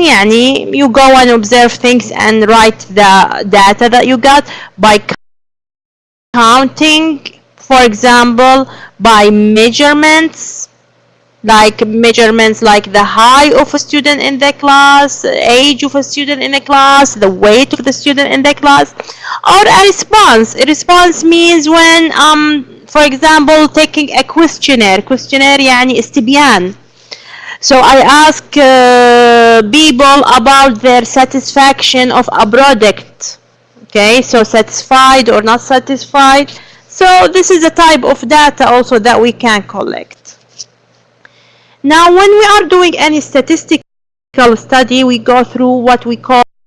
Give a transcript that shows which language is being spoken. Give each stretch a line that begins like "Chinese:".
Arabic: يعني
English: you go and observe things and write the data that you got by counting, for example, by measurements. Like the height of a student in the class, age of a student in the class, the weight of the student in the class, or a response. A response means when, for example, taking a questionnaire.
Arabic: Questionnaire يعني استبيان.
English: So I ask people about their satisfaction of a product. Okay, so satisfied or not satisfied. So this is a type of data also that we can collect. Now, when we are doing any statistical study, we go through what we call